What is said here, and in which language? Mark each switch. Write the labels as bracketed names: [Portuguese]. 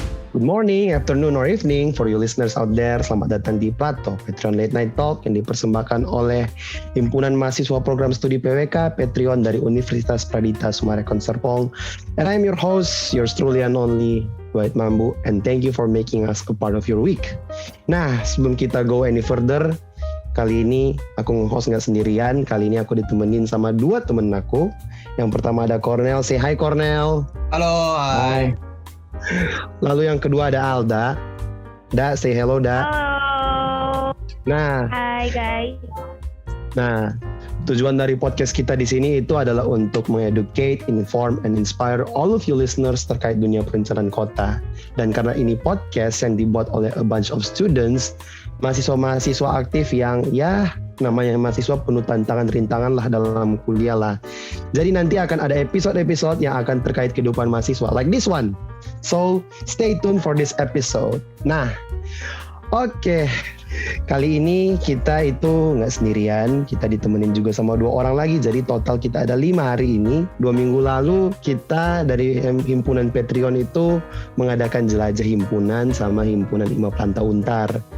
[English] Good morning, afternoon, or evening for you listeners out there. [Indonesian] Selamat datang di Plato, Patreon Late Night Talk yang dipersembahkan oleh Himpunan Mahasiswa Program Studi PWK, Patreon dari Universitas Pradita Sumarekon Serpong. [English] And I'm your host, yours truly and only, Dwight Mambu, and thank you for making us a part of your week. [Indonesian] Nah, sebelum kita [English] go any further, [Indonesian] kali ini aku nge-host nggak sendirian. Kali ini aku ditemenin sama dua temen aku. Yang pertama ada Cornel. [English] Say hi [Indonesian] Cornel. Halo, hai. Lalu yang kedua ada Alda. [English] Da, say hello Da. [Indonesian] Halo. Nah, Hai guys. Nah, tujuan dari podcast kita di sini itu adalah untuk mengeducate, [English] inform, and inspire all of you listeners [Indonesian] terkait dunia perencanaan kota. Dan karena ini podcast yang dibuat oleh [English] a bunch of students, [Indonesian] mahasiswa-mahasiswa aktif yang namanya mahasiswa penuh tantangan rintangan lah dalam kuliah lah. Jadi nanti akan ada episode-episode yang akan terkait kehidupan mahasiswa, [English] like this one. So, stay tuned for this episode. [Indonesian] Nah, oke. Kali ini kita itu nggak sendirian, kita ditemenin juga sama 2 orang lagi. Jadi total kita ada 5 hari ini. 2 minggu lalu kita dari Himpunan Patreon itu mengadakan jelajah himpunan sama Himpunan IMA Planta Untar.